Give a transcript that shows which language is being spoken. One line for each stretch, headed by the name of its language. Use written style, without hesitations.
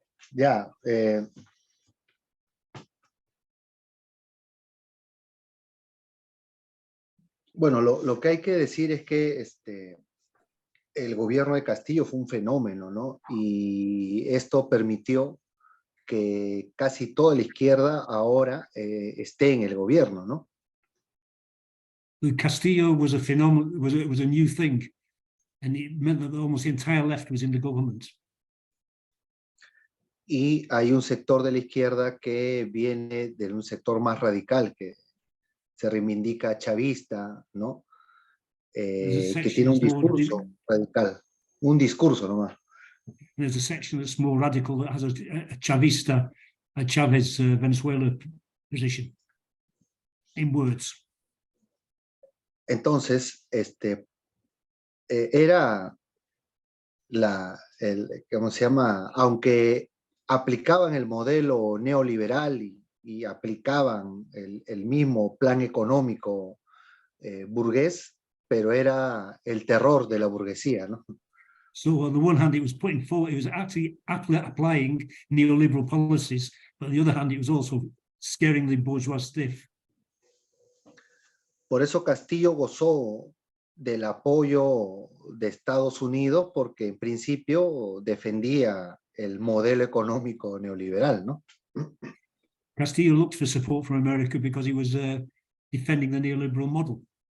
Spanish: Ya, bueno, lo que hay que decir es que el gobierno de Castillo fue un fenómeno, ¿no? Y esto permitió que casi toda la izquierda ahora esté en el gobierno, ¿no?
English: Castillo was a phenomenon, was a new thing, and it meant that almost the entire left was in the government.
Spanish: Y hay un sector de la izquierda que viene de un sector más radical, que se reivindica chavista, ¿no? Que tiene un discurso radical, un discurso nomás.
English: There's a section that's more radical that has a Chavista, a Chavez Venezuela position in words.
Spanish: Entonces, era ¿cómo se llama? Aunque aplicaban el modelo neoliberal y aplicaban el mismo plan económico burgués, pero era el terror de la burguesía, ¿no?
English: So on the one hand, it was putting forward, it was actually applying neoliberal policies, but on the other hand, it was also scaring the bourgeois stiff.
Spanish: Por eso Castillo gozó del apoyo de Estados Unidos, porque en principio defendía el modelo económico neoliberal, ¿no?
English: Castillo looked for support from America because he was defending the neoliberal model.